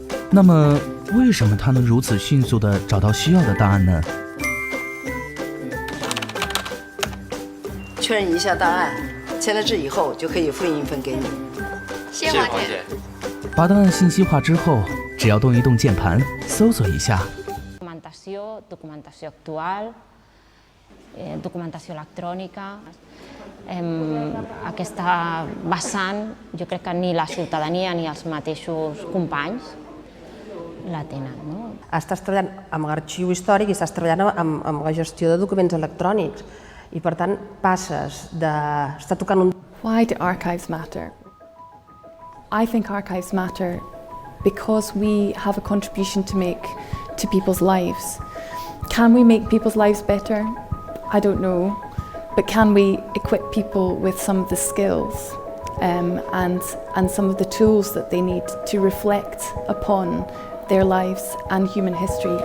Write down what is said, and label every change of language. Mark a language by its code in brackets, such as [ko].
[zh] 那么，为什么他能如此迅速地找到需要的答案呢？确认一下档案，签了字以后就可以复印一份给你。谢谢黄姐。把档案信息化之后，只要动一动键盘，搜索一下。 [ca] documentació actual, documentació electrònica. Aquesta vessant, jo crec que ni la ciutadania ni els mateixos companys la tenen. No? Estàs treballant amb l'arxiu històric i estàs treballant amb la gestió de documents electrònics i per tant passes d'estar tocant un... [en] Why do archives matter? I think archives matter because we have a contribution to make to people's lives. Can we make people's lives better? I don't know. But can we equip people with some of the skills and some of the tools that they need to reflect upon their lives and human history?